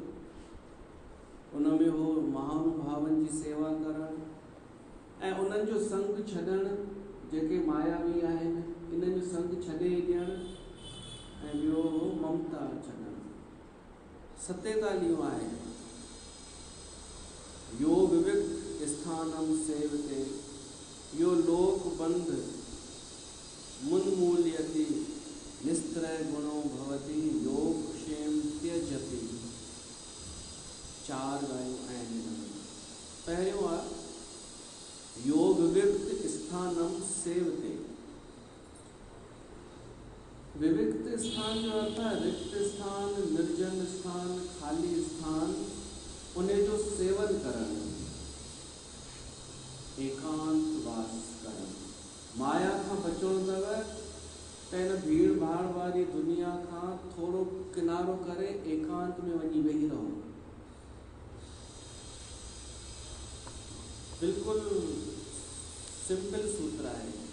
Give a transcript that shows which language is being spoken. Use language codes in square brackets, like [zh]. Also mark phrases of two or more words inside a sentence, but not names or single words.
[sd] उन में हो महानुभावनि जी सेवा करणु ऐं उन्हनि जो संग छॾणु, जेके मायावी आहिनि इन्हनि जो संग छॾे ॾियणु, ऐं ॿियो ममता छॾणु। 47 आहे, [sa] यो विविक्त स्थानम सेवते, यो लोक बंध मुन्मूल्यति, निस्त्रय गुणो भवति, योग क्षेम त्यजति। [sd] 4 ॻाल्हियूं आहिनि। पहिरियों आहे [sa] यो विविक्त स्थानम सेवते। [sd] विविक्त स्थान जो अर्थ है रिक्त स्थान, निर्जन स्थान, खाली स्थान, उन्हें जो सेवन करण, एकांत वास करण। माया खां बचणो अथव त हिन भीड़ भाड़ वारी दुनिया खां थोरो किनारो करे एकांत में वञी वेही रहो। बिल्कुलु सिंपल सूत्र आहे।